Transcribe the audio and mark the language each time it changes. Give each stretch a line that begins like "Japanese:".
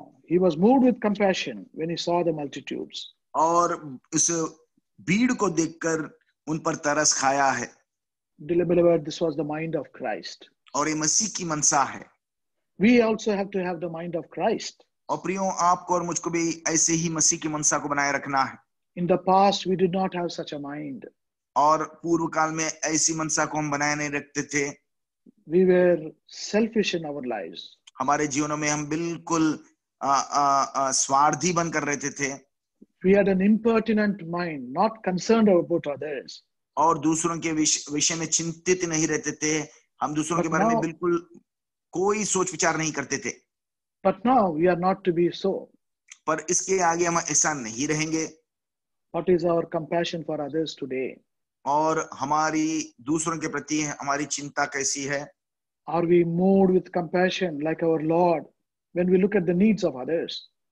English: He was moved with compassion when he saw the multitudes.
Hindi: और उस भीड़ को देखकर उन पर तरस खाया है।
English: Beloved, this was the mind of Christ.
Hindi: और ये मसीह की मनसा है।
English: We also have to have the mind of Christ.
Hindi: और प्रियो, आपको और मुझको भी ऐसे ही मसीह की मनसा को बनाए रखना है।
English: In the past, we did not have such a mind.
Hindi: और पूर्व काल में ऐसी मनसा को हम बनाए नहीं रखते थे।
English: We were selfish in our lives.
Hindi: हमारे जीवनों में हम बिल्कुल स्वार्थी बनकर रहते थे।
English: We had an impertinent mind, not concerned about others.
Hindi: और दूसरों के विषय में चिंतित नहीं रहते थे। हम दूसरों के बारे में बिल्कुल कोई सोच विचार नहीं करते थे।
English: But now we are not to be so.
Hindi: पर इसके आगे हम ऐसा नहीं रहेंगे।
English: What is our compassion for others today?
Hindi: और हमारी दूसरों के प्रति हमारी चिंता कैसी है?
English: Are we moved with compassion like our Lord when we look at the needs of others?